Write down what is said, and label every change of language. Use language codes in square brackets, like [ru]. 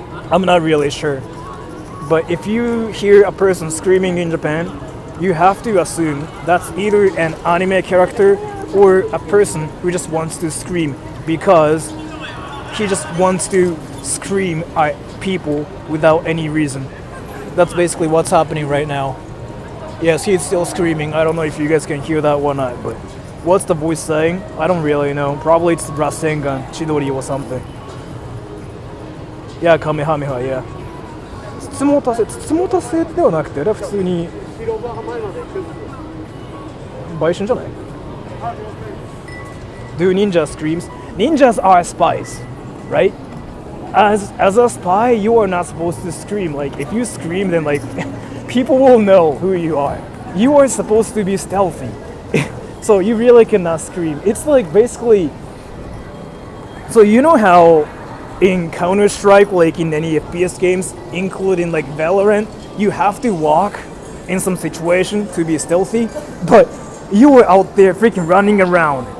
[en] I'm not really sure. But if you hear a person screaming in Japan, you have to assume that's either an anime character or a person who just wants to scream because he just wants to scream at people without any reason. That's basically what's happening right now. Yes, he's still screaming. I don't know if you guys can hear that or not, but what's the voice saying? I don't really know. Probably it's Rasengan, Chidori or something. Yeah, Kamehameha, yeah. [ja] つもたせではなくて、あれは普通に売春じゃない [en] Do ninja screams? Ninjas are spies, right? As a spy, you are not supposed to scream. Like, if you scream, then like people will know who you are. You are supposed to be stealthy. So you really cannot scream. It's like basically, so you know how in Counter-Strike, like in any FPS games, including like Valorant, you have to walk in some situation to be stealthy, but you were out there freaking running around,